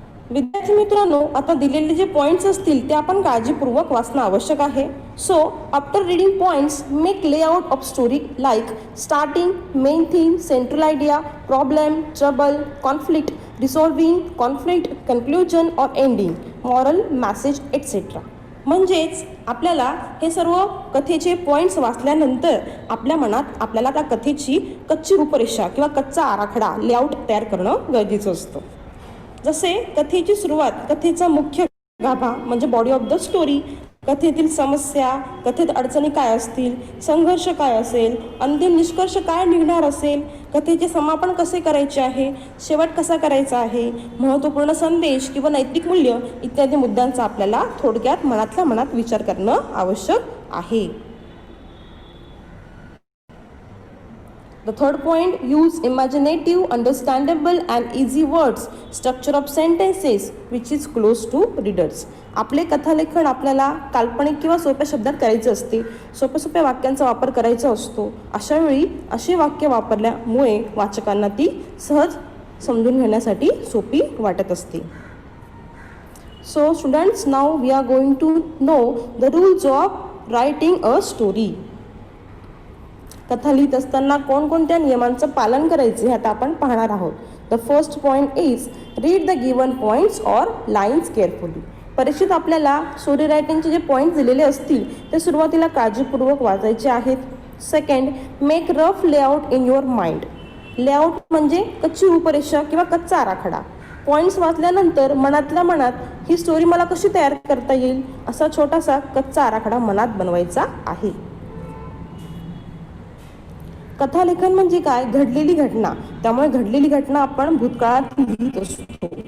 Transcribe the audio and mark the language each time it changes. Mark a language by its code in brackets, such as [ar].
[mr] विद्यार्थी मित्रांनो, आता दिलेले जे पॉईंट्स असतील ते आपण काळजीपूर्वक वाचणं आवश्यक आहे. [en] So after reading points make layout of story like starting, main theme, central idea, problem, trouble, conflict, resolving conflict, conclusion और ending, moral, message etcetera. [mr] म्हणजेच आपल्याला हे सर्व कथेचे पॉईंट्स वाचल्यानंतर आपल्या मनात आपल्याला त्या कथेची कच्ची रूपरेषा किंवा कच्चा आराखडा लेआउट तयार करणं गरजेचं असतं. जसे कथेची सुरुवात, कथेचा मुख्य गाभा म्हणजे [en] body of the story, [mr] कथेतील समस्या, कथेत अडचणी काय असतील, संघर्ष काय असेल, अंतिम निष्कर्ष काय निघणार असेल, कथेचे समापन कसे करायचे आहे, शेवट कसा करायचा आहे, महत्त्वपूर्ण संदेश किंवा नैतिक मूल्य इत्यादी मुद्द्यांचा आपल्याला थोडक्यात मनातल्या मनात विचार करणं आवश्यक आहे. [en] The third point, use imaginative, understandable and easy words, structure of sentences which is close to readers. [mr] आपले कथालेखन आपल्याला काल्पनिक किंवा सोप्या शब्दात करायचे असते, सोप्या वाक्यांचा वापर करायचा असतो. अशा वेळी अशी वाक्य वापरल्यामुळे वाचकांना ती सहज समजून घेण्यासाठी सोपी वाटत असते. [en] So students, now we are going to know the rules of writing a story. [mr] कथा लिहित असताना कोणकोणत्या नियमांचं पालन करायचे हे आता आपण पाहणार आहोत. [en] The first point is read the given points or lines carefully. [mr] परीक्षेत आपल्याला स्टोरी रायटिंगचे जे पॉईंट्स दिलेले असतील ते सुरुवातीला काळजीपूर्वक वाचायचे आहेत. [en] Second, make rough layout in your mind. [mr] Layout म्हणजे कच्ची रूपरेषा किंवा कच्चा आराखडा. पॉईंट्स वाचल्यानंतर मनातल्या मनात ही स्टोरी मला कशी तयार करता येईल असा छोटासा कच्चा आराखडा मनात बनवायचा आहे. कथालेखन म्हणजे काय? घडलेली घटना. त्यामुळे घडलेली घटना आपण भूतकाळात लिहित असतो.